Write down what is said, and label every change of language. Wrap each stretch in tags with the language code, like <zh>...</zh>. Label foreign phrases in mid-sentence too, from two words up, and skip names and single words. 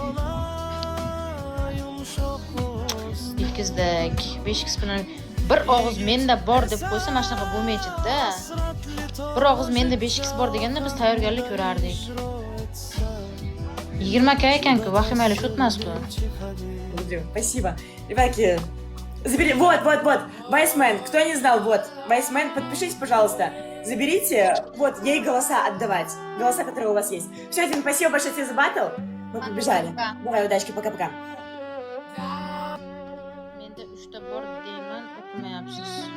<uz>Ikkizdak 5x bilan bir og'iz menda bor deb qo'ysa, mana shunaqa bo'lmaydi-da. Bir og'iz menda 5x bor deganda biz tayyorgarlik ko'rardik. 20 ka ekan-ku, vahimali shotmas-ku.</uz> <ru>Спасибо. Ребятки, забери. Вот. Вайсмен. Кто не знал, вот. Вайсмен, подпишитесь, пожалуйста. Заберите, вот, ей голоса отдавать. Голоса, которые у вас есть. Все, Дим, спасибо большое тебе за баттл. Мы побежали. Давай, удачки, пока-пока.</ru> <uz>Menda 3 ta bor deyman, o'qimayapsiz.</uz>